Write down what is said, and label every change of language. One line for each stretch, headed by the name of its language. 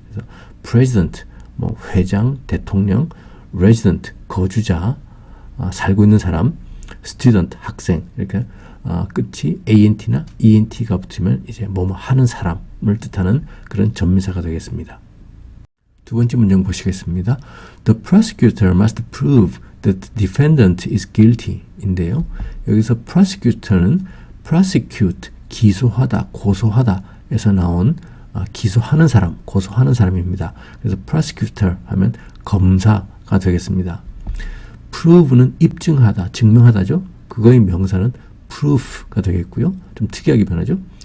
Korean: 그래서 president 뭐 회장, 대통령, resident 거주자, 살고 있는 사람, student 학생 이렇게 끝이 ant나 ent가 붙으면 이제 뭐뭐 하는 사람을 뜻하는 그런 전미사가 되겠습니다. 두 번째 문장 보시겠습니다.
English: The prosecutor must prove that the defendant is guilty 인데요.
Korean: 여기서 prosecutor는 prosecute, 기소하다, 고소하다 에서 나온 기소하는 사람, 고소하는 사람입니다. 그래서 prosecutor 하면 검사가 되겠습니다. prove는 입증하다, 증명하다죠. 그거의 명사는 proof가 되겠고요. 좀 특이하게 변하죠.